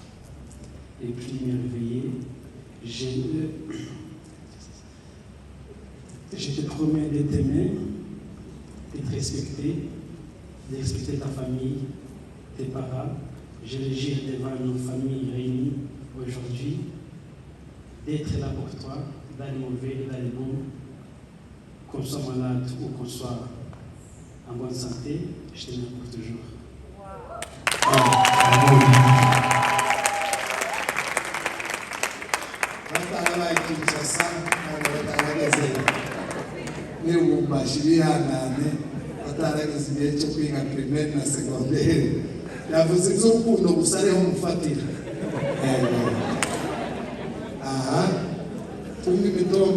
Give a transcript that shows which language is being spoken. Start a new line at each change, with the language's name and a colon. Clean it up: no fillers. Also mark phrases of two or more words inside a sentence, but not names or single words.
French: Et puis merveilleux, je te promets de t'aimer, de te respecter, de respecter ta famille, tes parents. Je le jure devant nos familles réunies aujourd'hui, d'être là pour toi, dans les mauvais et dans les bons, qu'on soit malade ou qu'on soit en bonne santé, je t'aime pour toujours.
Kinyarwanda: atarageze igihe cyo kwiga primaire na secondaire yavuze iby'urukundo gusa ariho mufatira tumwe imitoma